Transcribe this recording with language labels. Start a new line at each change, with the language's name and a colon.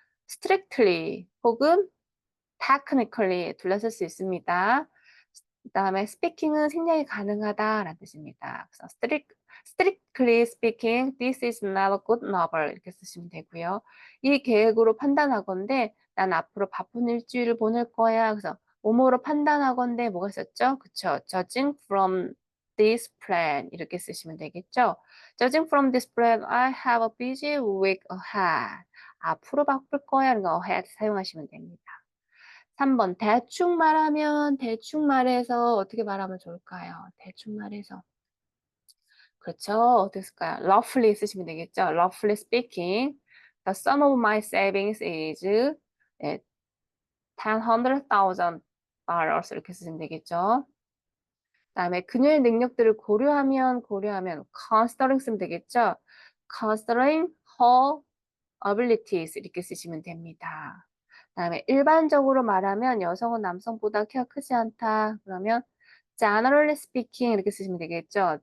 Korean: strictly 혹은 technically 둘러쓸 수 있습니다. 그다음에 speaking은 생략이 가능하다라는 뜻입니다. 그래서
English: strictly speaking, this is not a good novel
Korean: 이렇게 쓰시면 되고요. 이 계획으로 판단하건대 난 앞으로 바쁜 일주일을 보낼 거야. 그래서 뭐뭐로 판단하건대 뭐가 있었죠? 그쵸?
English: Judging from this plan
Korean: 이렇게 쓰시면 되겠죠?
English: Judging from this plan, I have a busy week ahead.
Korean: 앞으로 바쁠 거야. 라는 거 ahead 사용하시면 됩니다. 3번 대충 말하면 대충 말해서 어떻게 말하면 좋을까요? 대충 말해서 그렇죠. 어떻게 쓸까요? roughly 쓰시면 되겠죠.
English: roughly speaking, the sum of my savings is 네, 100,000 dollars
Korean: 이렇게 쓰시면 되겠죠. 그다음에 그녀의 능력들을 고려하면 considering 쓰면 되겠죠.
English: considering her abilities
Korean: 이렇게 쓰시면 됩니다. 그다음에 일반적으로 말하면 여성은 남성보다 키가 크지 않다. 그러면 generally speaking 이렇게 쓰시면 되겠죠.